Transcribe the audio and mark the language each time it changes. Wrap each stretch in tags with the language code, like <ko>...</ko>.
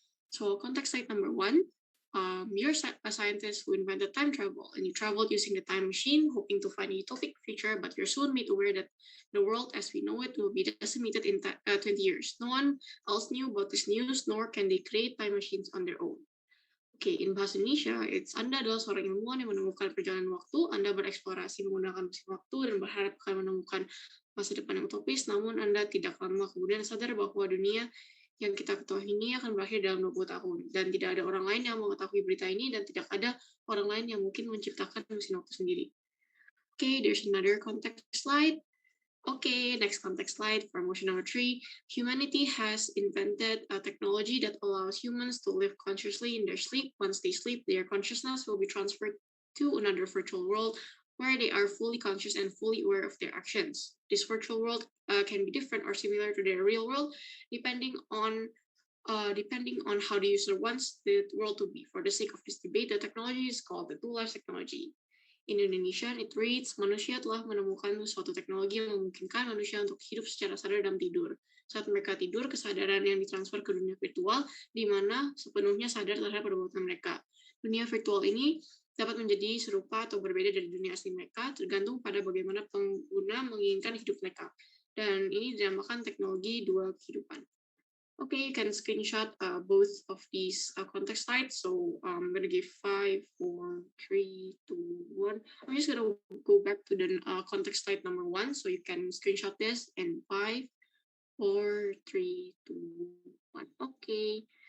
<en>So context slide number 1. You're a scientist who invented time travel, and you traveled using the time machine, hoping to find a utopic future, but you're soon made aware that the world as we know it will be decimated in 20 years. No one else knew about this news, nor can they create time machines on their own.</en> <id>Oke, in bahasa Indonesia, Anda adalah seorang ilmuwan yang menemukan perjalanan waktu. Anda bereksplorasi menggunakan mesin waktu dan berharap akan menemukan masa depan yang utopis, namun Anda tidak lama kemudian sadar bahwa dunia yang kita ketahui ini akan berakhir dalam 20 tahun. Dan tidak ada orang lain yang mengetahui berita ini, dan tidak ada orang lain yang mungkin menciptakan mesin waktu sendiri.</id> <en>Okay, there's another context slide. Okay, next context slide for motion number 3. Humanity has invented a technology that allows humans to live consciously in their sleep. Once they sleep, their consciousness will be transferred to another virtual world where they are fully conscious and fully aware of their actions. This virtual world can be different or similar to their real world, depending on how the user wants the world to be. For the sake of this debate, the technology is called the two lives technology. In Indonesian, it reads,</en> <id>manusia telah menemukan suatu teknologi yang memungkinkan manusia untuk hidup secara sadar dalam tidur. Saat mereka tidur, kesadaran yang ditransfer ke dunia virtual, di mana sepenuhnya sadar terhadap perbuatan mereka. Dunia virtual ini dapat menjadi serupa atau berbeda dari dunia asli mereka, tergantung pada bagaimana pengguna menginginkan hidup mereka. Dan ini dinamakan teknologi dua kehidupan.</id> <en>Okay, you can screenshot both of these context slides. So I'm going to give 5, 4, 3, 2, 1. I'm just going to go back to the context slide number 1. So you can screenshot this in 5, 4, 3, 2, 1. Okay.</en>